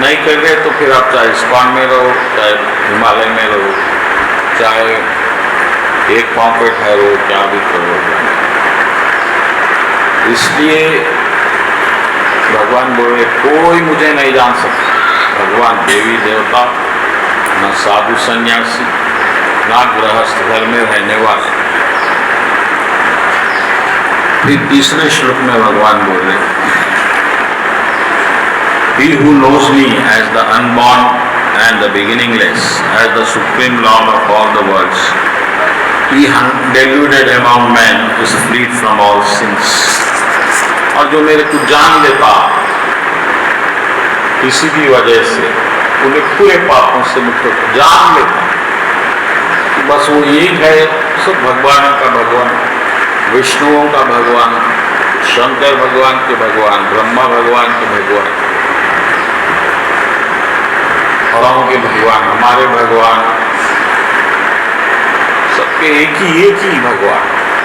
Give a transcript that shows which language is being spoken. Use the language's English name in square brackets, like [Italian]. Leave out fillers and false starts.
[Hindi] नहीं कर रहे तो फिर आप चाहे इस्कॉन में रहो, चाहे हिमालय में रहो, चाहे एक पाँव पे ठहरो, क्या भी करो। इसलिए भगवान बोले कोई मुझे नहीं जान सकता, भगवान देवी देवता, न साधु सन्यासी, न गृहस्थ घर में रहने वाले। फिर तीसरे श्लोक में भगवान बोल रहे [English] He who knows me as the unborn and the beginningless, as the supreme Lord of all the worlds, He deluded among men is freed from all sins. [Hindi] और जो मेरे को जान लेता किसी भी वजह से, उन्हें पूरे पापों से मुक्त जान लेता कि बस वो एक है, सब भगवान का भगवान, विष्णुओं का भगवान, शंकर भगवान के भगवान, ब्रह्मा भगवान के भगवान, औरों के भगवान, हमारे भगवान, सबके एक ही भगवान।